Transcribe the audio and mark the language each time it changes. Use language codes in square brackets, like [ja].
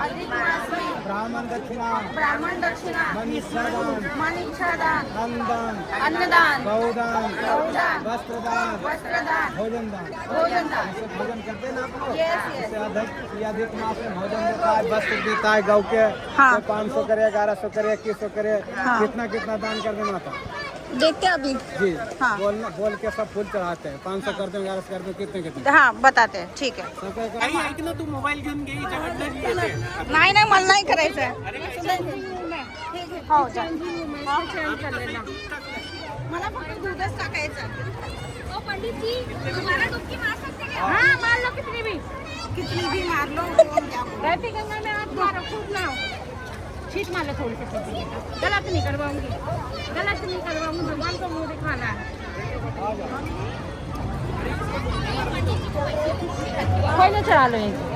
[hi] मास में ब्राह्मण दक्षिणा मनीषादान अन्नदान गौदान वस्त्रदान भोजन करते हैं ना आप लोग अधिक मास में भोजन देता है वस्त्र देता है गौ के 500 करे 1100 करे 2100 करे कितना दान कर देना था देखते हैं अभी जी बोल के सब फूल चढ़ाते हैं 500 करते हैं 1100 करते हैं कितने हाँ बताते हैं [mr] ठीक आहे तू मोबाईल घेऊन घे नाही नाही मला नाही करायचं आहे हो जा मला फक्त दूधच टाकायचं [hi] ओ पंडित जी हमारा डुबकी मार सकते हैं हाँ मार लो कितनी भी मार लो रहती गंगा में आप मारो खूब ना छीट मार लो थोड़ी सी गलत नहीं करवाऊंगी भगवान को मुंह दिखाना है कोई ना चढ़ा लो ये